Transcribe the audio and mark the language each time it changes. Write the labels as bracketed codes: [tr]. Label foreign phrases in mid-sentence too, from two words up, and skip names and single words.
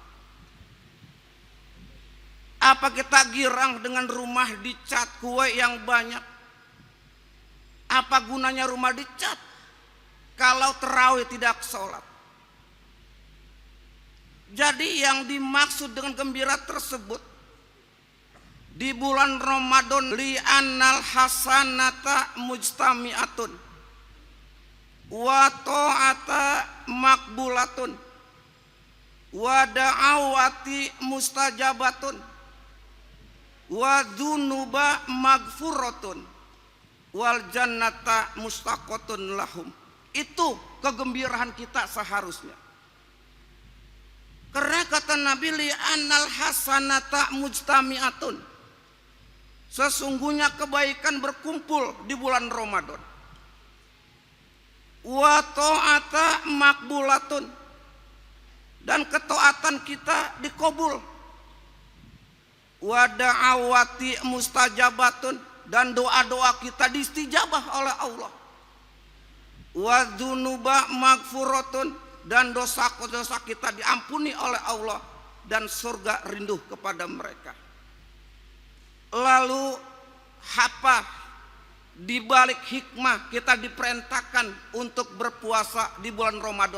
[id] Apa kita girang dengan rumah dicat kue yang banyak? Apa gunanya rumah dicat kalau tarawih tidak sholat? Jadi yang dimaksud dengan gembira tersebut, di bulan Ramadan, [ar] لأن الحسنات مجتمعة والطاعة مقبولة والدعوات مستجابة والذنوب مغفورة والجنة مشتاقة لهم. [id] Itu kegembiraan kita seharusnya. Karena kata Nabi, [ar] لأن الحسنات مجتمعة. [id] Sesungguhnya kebaikan berkumpul di bulan Ramadan. [ar] والطاعة مقبولة. [id] Dan ketaatan kita dikabul. [ar] والدعوات مستجابة. [id] Dan doa-doa kita diistijabah oleh Allah. [ar] والذنوب مغفورة. [id] Dan dosa-dosa kita diampuni oleh Allah. Dan surga rindu kepada mereka. Lalu apa di balik hikmah kita diperintahkan untuk berpuasa di bulan Ramadan?